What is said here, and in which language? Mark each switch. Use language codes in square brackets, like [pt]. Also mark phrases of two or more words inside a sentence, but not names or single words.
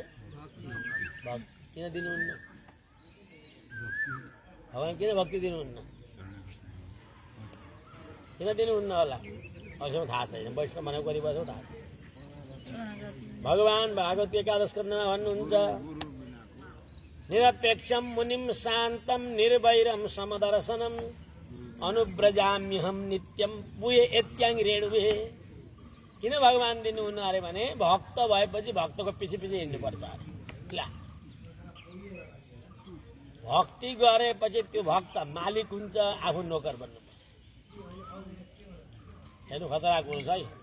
[ne] किन दिनुहुन्न? भगवान किन भक्ति दिनुहुन्न? किन दिनुहुन्न होला? अहिलेसम्म थाहा छैन। वैष्णव भनेको कति वर्ष थाहा छैन। भगवान भागवत एकादश स्कन्धमा भन्नुहुन्छ [sa] निरपेक्षम मुनिम शान्तम निर्वैरम समदर्शनम अनुव्रजाम्यहम नित्यम पुये एत्याङ रेणुवे। [ne] किन भगवान दिनुहुन्न अरे भने भक्त भएपछि भक्तको पछि हिँड्नुपर्छ अरे। भक्ति गरेपछि त्यो भक्त मालिक हुन्छ, आफू नोकर बन्नु। हेर्नु खतरा कुरो छ है।